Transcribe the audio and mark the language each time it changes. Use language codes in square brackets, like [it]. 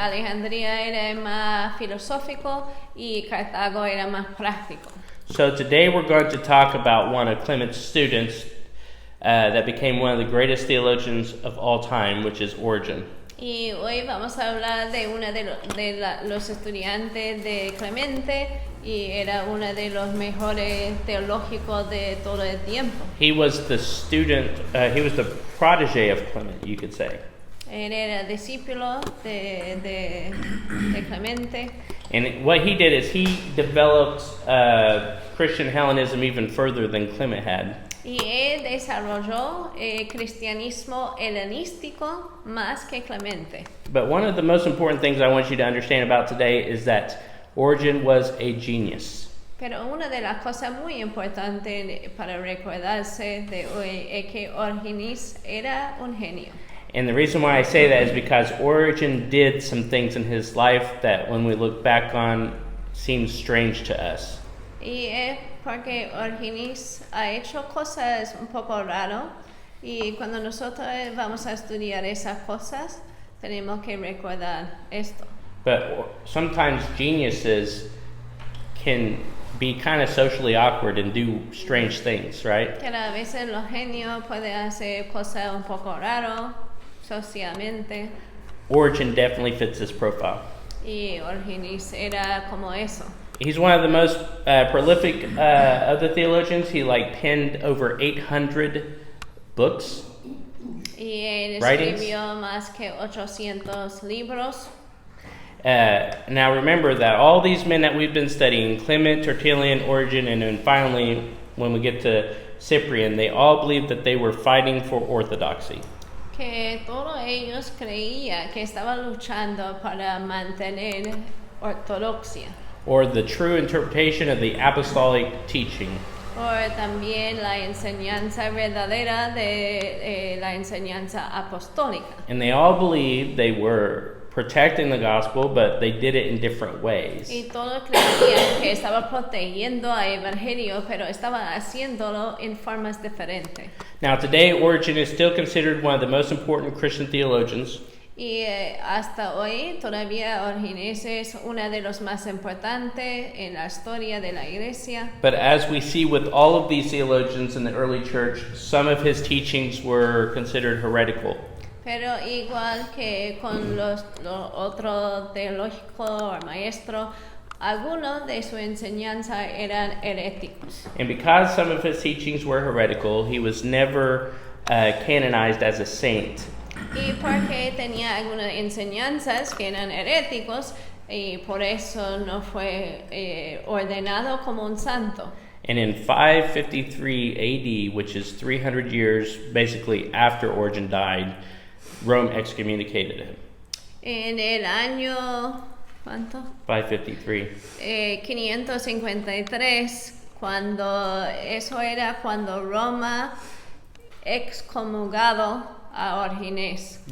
[es] Alejandría era más filosófico y Cartago era más práctico. [en] So today we're going to talk about one of Clement's students that became one of the greatest theologians of all time, which is Origen. [es] Y hoy vamos a hablar de uno de los estudiantes de Clemente y era uno de los mejores teológicos de todo el tiempo. [en] He was the protege of Clement, you could say. [es] Él era discípulo de Clemente [en] And what he did is he developed Christian Hellenism even further than Clement had. [es] Y él desarrolló cristianismo helenístico más que Clemente. [en] But one of the most important things I want you to understand about today is that Origen was a genius. [es] Pero una de las cosas muy importantes para recordarse de hoy es que Origenes era un genio. [en] And the reason why I say that is because Origen did some things in his life that when we look back on seem strange to us. [es] Y es porque Origenes ha hecho cosas un poco raras y cuando nosotros vamos a estudiar esas cosas tenemos que recordar esto. [en] But sometimes geniuses can be kind of socially awkward and do strange things, right? [es] Que a veces los genios pueden hacer cosas un poco raras socialmente [en] Origen definitely fits this profile. [es] y Origenes era como eso. [en] He's one of the most prolific of the theologians. He penned over 800 books. [es] Y él [en] Writings. [es] escribió más que 800 libros. [en] Now remember that all these men that we've been studying, Clement, Tertullian, Origen, and then finally when we get to Cyprian, they all believed that they were fighting for orthodoxy. [es] Que todos ellos creían que estaban luchando para mantener ortodoxia. [en] Or the true interpretation of the apostolic teaching. [es] O también la enseñanza verdadera de la enseñanza apostólica. [en] And they all believed they were protecting the gospel, but they did it in different ways. [es] Y todos creían que estaban protegiendo al evangelio, pero estaban haciéndolo en formas diferentes. [en] Now today, Origen is still considered one of the most important Christian theologians. [es] Y hasta hoy todavía Origenes es una de los más importantes en la historia de la iglesia. [en] But as we see with all of these theologians in the early church, some of his teachings were considered heretical. [es] Pero igual que con los otros teológicos o maestros, algunos de su enseñanza eran heréticos. [en] And because some of his teachings were heretical, he was never canonized as a saint. [es] Y porque tenía algunas enseñanzas que eran heréticos, y por eso no fue ordenado como un santo. [en] And in 553 AD, which is 300 years basically after Origen died, Rome excommunicated him. [es] En el año, ¿cuánto? 553. 553, eso era cuando Roma excomulgado a Origenes,